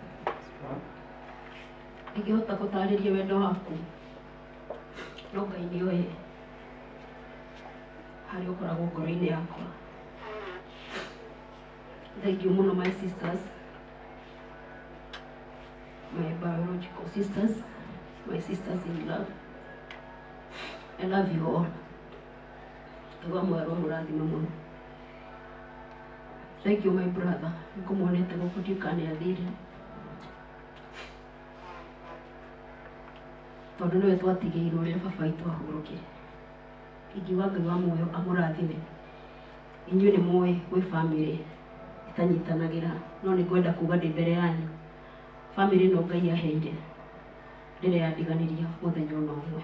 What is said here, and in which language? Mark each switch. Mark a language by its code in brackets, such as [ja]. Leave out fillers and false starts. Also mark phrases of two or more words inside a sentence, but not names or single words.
[ki] Ndingĩhota gũtarĩria wendo waku no Ngai nĩoĩ harĩa ũkoragwo ngoro-inĩ yakwa. [en] Thank you mũno my sisters, my biological sisters, my sisters in love. I love you all. [ki] Ngai wa muoyo aromũrathime mũno. [en] Thank you my brother. [ki] Ngũmuonete gũkũ ndiũka nĩ athire. tondũ nĩwe twatigĩirwo rĩrĩa baba witũ ahurũkire. Ingiuga Ngai wa muoyo amũrathime. Inyuĩ nĩ mũĩ gwĩ bamĩrĩ itanyitanagĩra, no nĩ ngwenda kuga ndĩ mbere yanyu, bamĩrĩ ĩno Ngai aheire rĩrĩa yandiganirie mũthenya ona ũmwe.